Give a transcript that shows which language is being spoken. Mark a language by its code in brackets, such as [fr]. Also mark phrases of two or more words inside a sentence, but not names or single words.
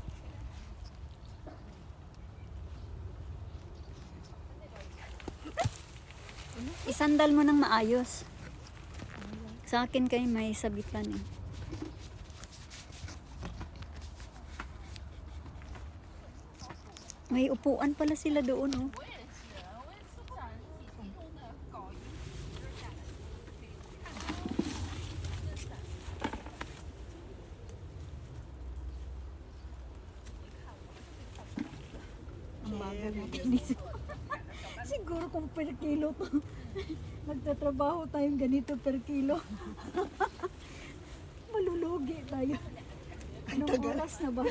[tl] Isandal mo ng maayos. Sa akin kayo may sabitan eh. May upuan pala sila doon oh. [zh] 我也是，我也是不然自己弄的搞一个下来可以看。 [tl] Ang bagal natin dito. Siguro kung [en] per kilo [tl] to. Nagtatrabaho tayong ganito [en] per kilo. [tl] Malulugi tayo. Anong oras na ba?